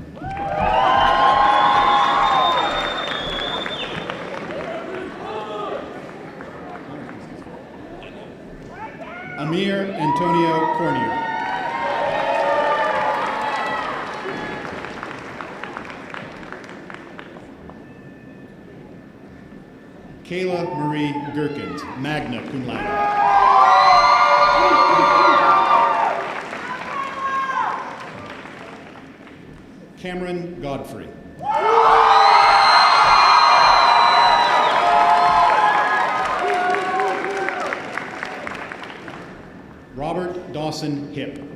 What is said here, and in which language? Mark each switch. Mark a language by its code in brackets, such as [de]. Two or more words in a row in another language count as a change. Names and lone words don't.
[en] Amir Antonio Cornier. Kayla Marie Gherkins, [la] magna cum laude. [en] Cameron Godfrey. Robert Dawson Hipp.